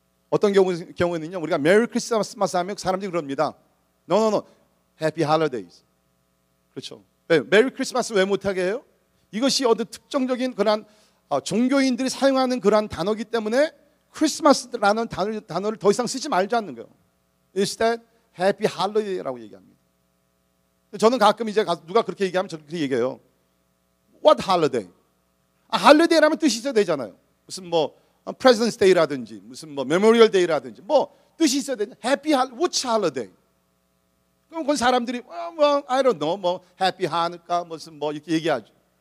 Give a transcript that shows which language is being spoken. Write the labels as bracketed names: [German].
[Korean] 어떤 경우에는요 우리가 메리 크리스마스 하면 사람들이 그럽니다. [English] No, Happy Holidays. [Korean] 그렇죠? 메리 크리스마스 왜 못하게 해요? 이것이 어떤 특정적인 그런 종교인들이 사용하는 그런 단어이기 때문에 크리스마스라는 단어를 더 이상 쓰지 말자는 거예요. [English] Instead, Happy Holiday라고 [Korean] 얘기합니다. 저는 가끔 이제 누가 그렇게 얘기하면 저는 그렇게 얘기해요. [English] What holiday? [Korean] holiday라면 뜻이 있어야 되잖아요. 무슨 뭐 President's Day라든지 무슨 뭐 Memorial Day라든지 뭐 뜻이 있어야 되잖아요. [English] Happy Which holiday? [Korean] 그럼 그건 사람들이 [English] I don't know [Korean] 뭐 Happy 하니까 무슨 뭐 이렇게 얘기하죠.